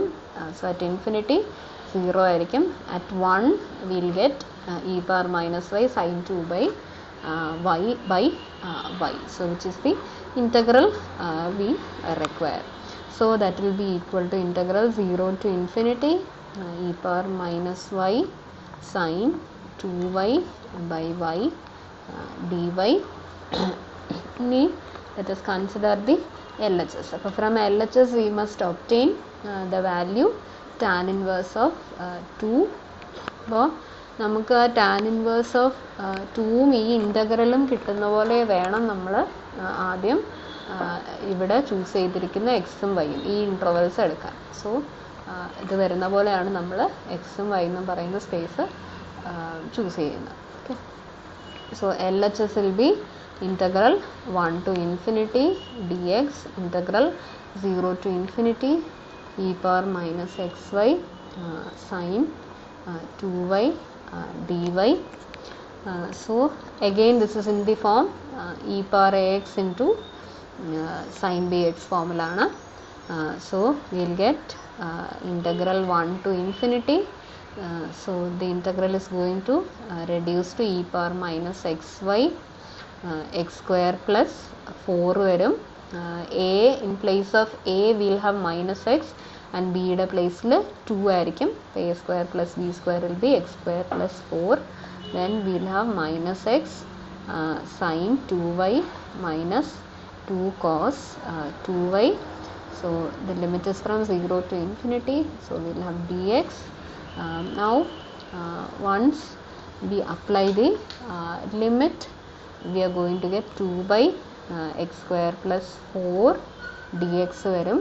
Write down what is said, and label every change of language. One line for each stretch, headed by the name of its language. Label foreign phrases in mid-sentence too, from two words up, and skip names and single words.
English: So at infinity 0 ആയിരിക്കും. At 1 we will get e power minus y sin 2 by y by y. So which is the integral we require. So that will be equal to integral 0 to infinity e power minus y sin 2y by y dy. Let us consider the LHS. So from LHS we must obtain the value tan inverse of 2.
Malayalam: അപ്പോൾ നമുക്ക് ആ
English: tan inverse of
Malayalam: 2ഉം ഈ ഇൻ്റഗ്രലും കിട്ടുന്ന പോലെ വേണം നമ്മൾ ആദ്യം ഇവിടെ ചൂസ് ചെയ്തിരിക്കുന്ന എക്സും വൈയും ഈ ഇൻട്രവൽസ് എടുക്കാൻ. സോ ഇത് വരുന്ന പോലെയാണ് നമ്മൾ എക്സും വൈ എന്നും പറയുന്ന സ്പേസ് ചൂസ് ചെയ്യുന്നത്.
English: okay, so LHS will be integral 1 to infinity dx integral 0 to infinity e power minus xy sin 2y dy. So again this is in the form e power ax into sin bx formula ആണ്. So we will get integral 1 to infinity. So the integral is going to reduce to e power minus xy x square plus 4 varum. A in place of a we will have minus x and b
Malayalam: യുടെ പ്ലേസിൽ 2 ആയിരിക്കും.
English: a square plus b square will be x square plus 4. Then we will have minus x sin 2y minus 2 cos 2y. So the limit is from 0 to infinity. So we will have dx. Now once we apply the limit, we are going to get 2 by x square plus 4 dx varum.